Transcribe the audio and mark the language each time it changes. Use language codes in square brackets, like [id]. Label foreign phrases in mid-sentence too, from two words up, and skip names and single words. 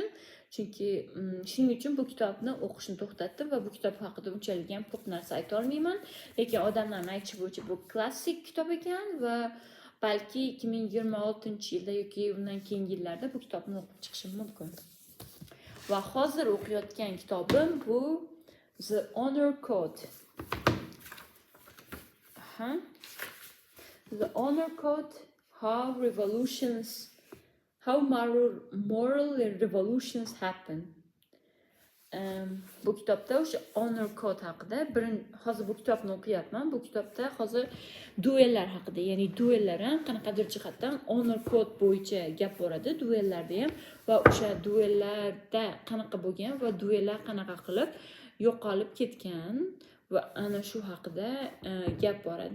[uz] Chunki shuning uchun bu kitobni o'qishni to'xtatdim va bu kitob haqida unchalik ham ko'p narsa ayta olmayman. Lekin odamlarning aytishi bo'yicha bu klassik kitob ekan va balki 2026-yilda yoki undan keyingi yillarda bu kitobni o'qib chiqishim mumkin. Va hozir o'qiyotgan kitobim bu The Honor Code. The Honor Code: How moral revolutions happen. Bu kitobda o'sha Honor Code haqida hozir bu kitobni o'qiyapman. Bu kitobda hozir duellar haqida, ya'ni duellar ham qanaqadir jihatdan Honor Code bo'yicha gap boradi, duellarda ham va o'sha duellarda qanaqa bo'lgan va duellar qanaqa qilib yo'qolib ketgan va ana shu haqida gap boradi.